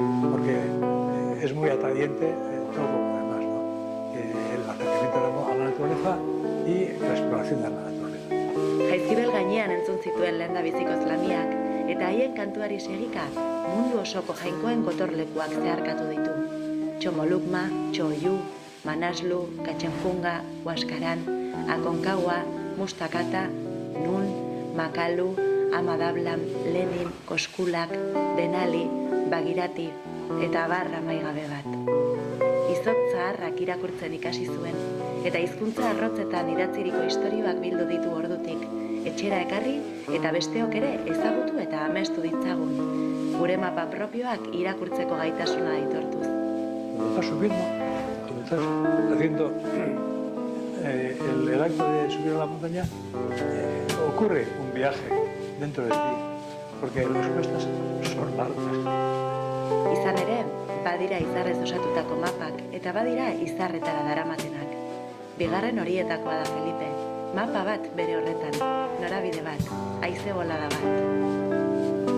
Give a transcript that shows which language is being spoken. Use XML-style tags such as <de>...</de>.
<es>Porque es muy atrayente todo lo demás, ¿no? El acercamiento a la naturaleza y la exploración de la naturaleza.</es> <eu>Jaizkibel gainean entzun zituen lehendabiziko zlamiak, eta haien kantuari segika mundu osoko jainkoen gotorlekuak zeharkatu ditu. Txomolukma, Txoiu, Manaslu, Katxenjunga, Huaskaran, Aconcagua, Mustakata, Nun, Makalu, Amadablam, Lenin, Koskulak, Denali, Bagirati eta barra maigabe bat. Izotz zaharrak irakurtzen ikasi zuen, eta hizkuntza arrotzetan idatziriko istorioak bildu ditu ordutik, etxera ekarri eta besteok ere ezagutu eta amestu ditzagun, gure mapa propioak irakurtzeko gaitasuna aitortuz.</eu> <es>Cuando estás subiendo, cuando estás haciendo el acto de subir a la montaña, ocurre un viaje dentro de ti, porque las cuestas son largas.</es> <eu>Izan ere, badira izarrez osatutako mapak eta badira izarretara daramatenak. Bigarren horietakoa da Felipe, mapa bat bere horretan, norabide bat, haize bolada bat.</eu>